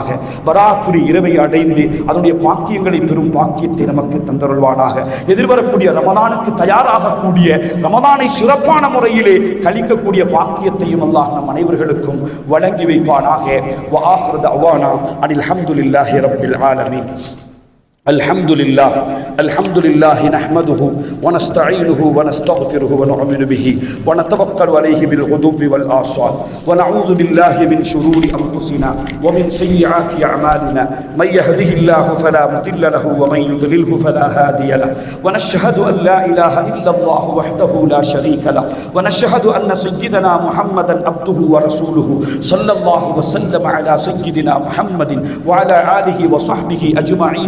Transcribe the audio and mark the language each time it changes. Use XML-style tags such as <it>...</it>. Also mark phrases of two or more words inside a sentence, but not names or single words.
<ta>பராத்துரி இரவை அடைந்து அதனுடைய பாக்கியங்களை பெறும் பாக்கியத்தை நமக்கு தந்தருள்வானாக. எதிர்வரக்கூடிய ரமலானுக்கு தயாராகக்கூடிய, ரமலானை சிறப்பான முறையிலே கழிக்கக்கூடிய பாக்கியத்தையும் அல்லாஹ் நம் அனைவர்களுக்கும் வழங்கி வைப்பானாக.</ta> <ar>وآخر دعوانا أن الحمد لله رب العالمين. الحمد لله نحمده ونستعينه ونستغفره ونؤمن به ونتوكل عليه بالغدو والآصال ونعوذ بالله من شرور أنفسنا ومن سيئات أعمالنا من يهده الله فلا مضل له ومن يضلله فلا هادي له ونشهد أن لا إله إلا الله وحده لا شريك له ونشهد أن سيدنا محمدا عبده ورسوله صلى الله وسلم على سيدنا محمد وعلى آله وصحبه أجمعين.</ar>